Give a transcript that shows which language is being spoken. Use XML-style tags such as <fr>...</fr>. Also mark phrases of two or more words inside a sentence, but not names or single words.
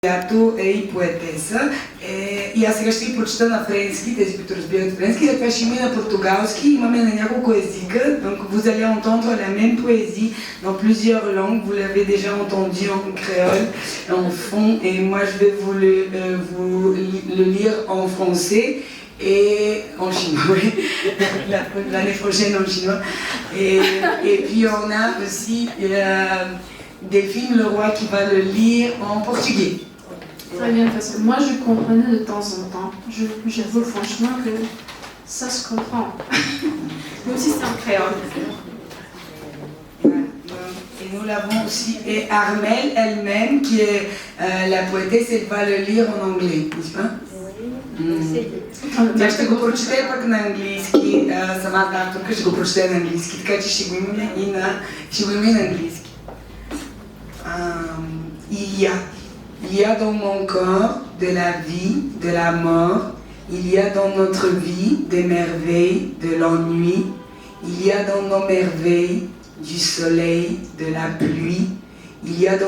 <bg>която е и поетеса. И аз сега ще ги прочета на френски, тези, които разбират френски, след това ще има и на португалски, имаме на няколко езика.</bg> <fr>Donc vous allez entendre la même poésie dans plusieurs langues, vous l'avez déjà entendu en créole, en fond, et moi je vais vous le lire en français et en chinois, oui. L'année prochaine en chinois. Et puis on a aussi Delphine Leroy qui va le lire en portugais. Très bien, parce que moi je comprenais de temps en temps. J'avoue franchement que ça se comprend. Même si c'est en créole. Et nous l'avons aussi, et Armelle elle-même, qui est la poétesse, elle va le lire en anglais, n'est-ce pas?</fr> <bg>Тя ще го прочете пък на английски, самата авторка ще го прочете на английски, така че ще го имаме и на английски.</bg> <fr>Il y a dans mon corps de la vie, de la mort, il y a dans notre vie des merveilles, de l'ennui, il y a dans nos merveilles du soleil, de la pluie, il y a dans</fr>